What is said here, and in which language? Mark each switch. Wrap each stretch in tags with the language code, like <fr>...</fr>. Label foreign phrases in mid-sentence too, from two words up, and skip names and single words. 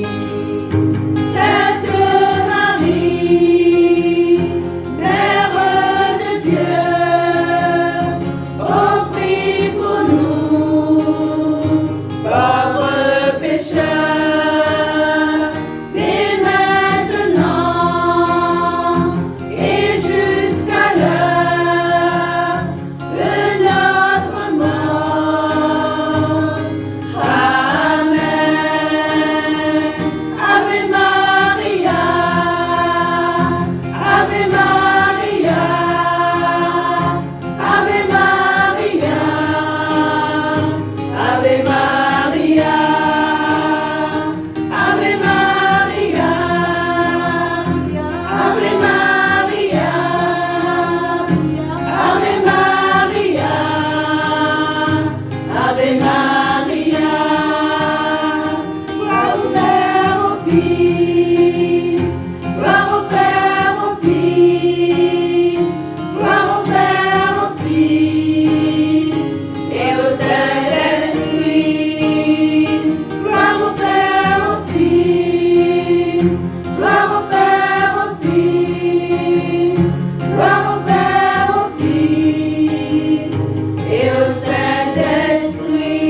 <fr>Sainte Marie, Mère de Dieu, oh prie pour nous, pauvres pécheurs, et maintenant et jusqu'à l'heure de notre mort. Amen.</fr> <la>Ave Maria, Ave Maria, Ave Maria, Ave Maria, Ave Maria, Ave Maria, Ave Maria, Ave Maria.</la> <fr>Gloire au Père, au Fils, gloire au Père, au Fils, gloire au Père, au Fils, et au Saint-Esprit. Gloire au Père, au Fils, gloire au Père, au Fils, gloire au Père, au Fils, et au Saint-Esprit.</fr>